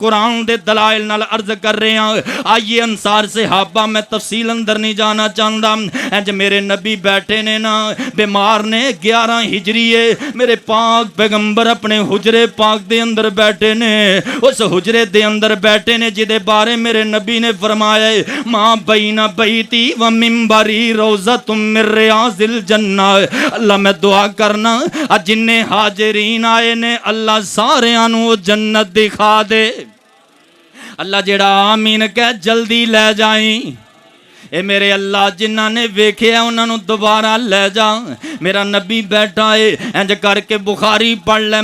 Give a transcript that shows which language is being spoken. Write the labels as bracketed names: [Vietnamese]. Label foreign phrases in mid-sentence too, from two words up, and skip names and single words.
[Punjabi] قرآن دے دلائل نال عرض کر رہے ہیں۔ آئیے انصار صحابہ، میں تفصیل اندر نہیں جانا چاہتا. انج میرے نبی بیٹھے نے نا، بیمار نے، 11 ہجری ہے، میرے پاک پیغمبر اپنے حجرے پاک دے اندر بیٹھے نے. اس حجرے دے اندر بیٹھے نے جدے بارے میرے نبی نے فرمایا [Arabic] ما بين بيتي ومنبري روضة من رياض الجنة. [Punjabi] اللہ میں دعا کرنا اج جنے حاضرین آئے نے اللہ ساریاں نوں جنت دکھا دے. اللہ جیہڑا آمین کہہ جلدی لے جائی. اے میرے اللہ جنہاں نے ویکھیا انہوں نے دوبارہ لے جا. میرا نبی بیٹھا ہے، انج کر کے بخاری پڑھ لے.